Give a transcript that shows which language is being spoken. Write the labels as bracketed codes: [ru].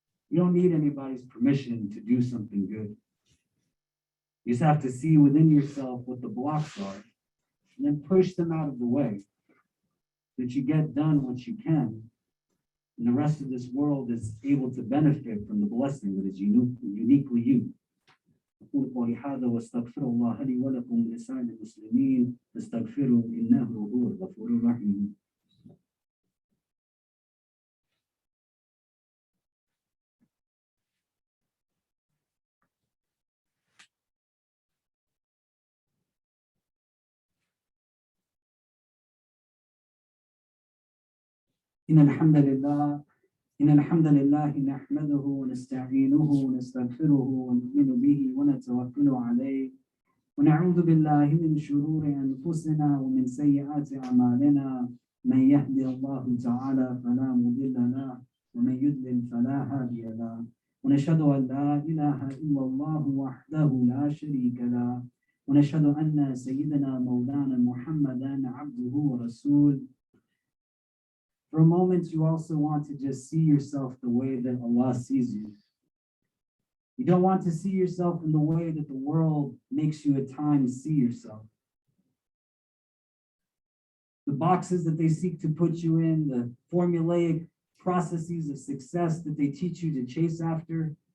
[en] You don't need anybody's permission to do something good. You just have to see within yourself what the blocks are and then push them out of the way. that you get done what you can, and the rest of this world is able to benefit from the blessing that is uniquely you. [ar] أقول قولي هذا واستغفر الله لي ولكم ولسائر المسلمين فاستغفروه إنه هو الغفور الرحيم. إن الحمد لله نحمده ونستعينه ونستغفره ونؤمن به ونتوكل عليه ونعوذ بالله من شرور أنفسنا ومن سيئات أعمالنا من يهدي الله تعالى فلا مضل له ومن يضلل فلا هادي له ونشهد أن لا إله إلا الله وحده لا شريك له ونشهد أن سيدنا مولانا محمدا عبده ورسوله. [en] For a moment, you also want to just see yourself the way that Allah sees you. You don't want to see yourself in the way that the world makes you at times see yourself. The boxes that they seek to put you in, the formulaic processes of success that they teach you to chase after.